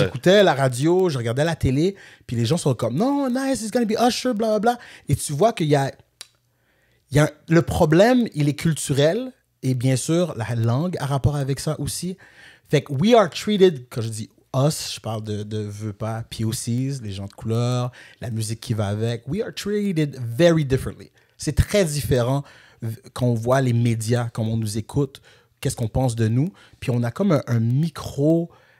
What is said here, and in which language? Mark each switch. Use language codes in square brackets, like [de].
[fr] J'écoutais la radio, je regardais la télé, puis les gens sont comme « Non, [en] nice, it's gonna be Usher, blablabla. [fr] » Et tu vois qu'il y a... Le problème, il est culturel, et bien sûr, la langue a rapport avec ça aussi. Fait que [en] we are treated, [fr] quand je dis us, je parle de veux pas, POCs, les gens de couleur, la musique qui va avec. [en] We are treated very differently. [fr] C'est très différent quand on voit les médias, quand on nous écoute, qu'est-ce qu'on pense de nous. Puis on a comme un micro...